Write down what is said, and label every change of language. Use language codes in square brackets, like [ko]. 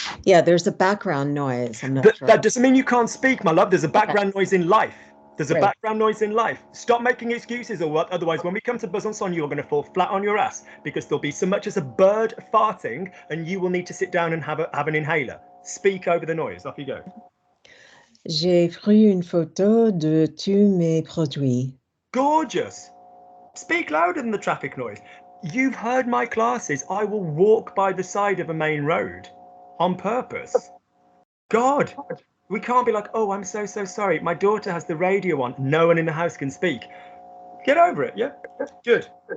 [en] Yeah, there's a background noise. I'm not sure. That doesn't mean you can't speak, my love. There's a background noise in life. There's a background noise in life. Stop making excuses or what. Otherwise, when we come to Besançon, you're going to fall flat on your ass because there'll be so much as a bird farting and you will need to sit down and have an inhaler. Speak over the noise. Off you go. [fr] J'ai pris une photo de tous mes produits. [en] Gorgeous. Speak louder than the traffic noise. You've heard my classes. I will walk by the side of a main road on purpose. God, we can't be like, oh, I'm so sorry. My daughter has the radio on. No one in the house can speak. Get over it. Yeah, good.